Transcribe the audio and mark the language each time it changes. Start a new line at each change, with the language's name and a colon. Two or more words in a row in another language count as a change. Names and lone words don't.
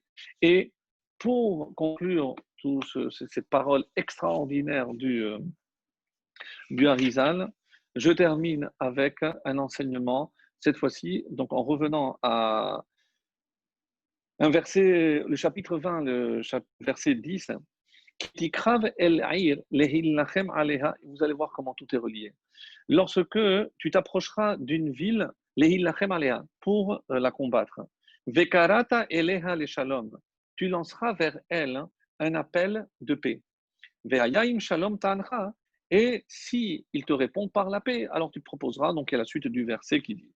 French: Et pour conclure cette parole extraordinaire du Harizal, je termine avec un enseignement, cette fois-ci, donc en revenant à un verset, le chapitre 20, verset 10,
Hebrew: תקרב אל עיר להלחם עליה,
French: vous allez voir comment tout est relié. Lorsque tu t'approcheras d'une ville,
Hebrew: להלחם עליה,
French: pour la combattre,
Hebrew: וקראת אליה לשלום,
French: tu lanceras vers elle un appel de paix.
Hebrew: ואם שלום תענך,
French: et si il te répond par la paix, alors tu proposeras, donc il y a la suite du verset qui dit.